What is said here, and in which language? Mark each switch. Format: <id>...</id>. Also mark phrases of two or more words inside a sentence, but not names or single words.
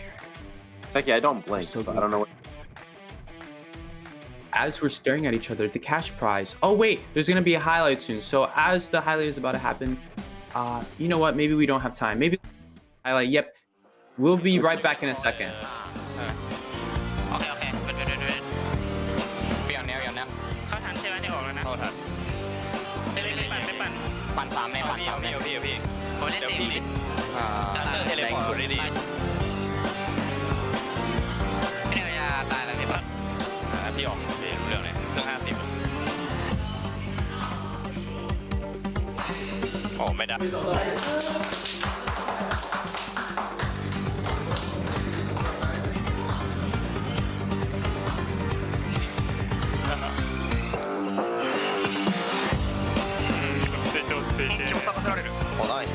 <en>Psyche, I don't blink, so I don't know what... As we're staring at each other, the cash prize. Oh, wait, there's going to be a highlight soon. So as the highlight is about to happen, you know what? Maybe we don't have time. Maybe highlight. Yep. We'll be right back in a second. Okay.</en> <th>เปลี่ยนแนวเข้าทันใช่ไหมที่บอกแล้วนะเข้าทันไม่ปั่น3ไม่ปั่น3ไม่พี่ผมเล่น4พี่เทเลพอร์ตดี ไม่ได้ยาตายแล้วพี่ปั่นพี่ออกพี่รู้เรื่องเลยเครื่อง50โอ้ไม่ได้ナイス。</th>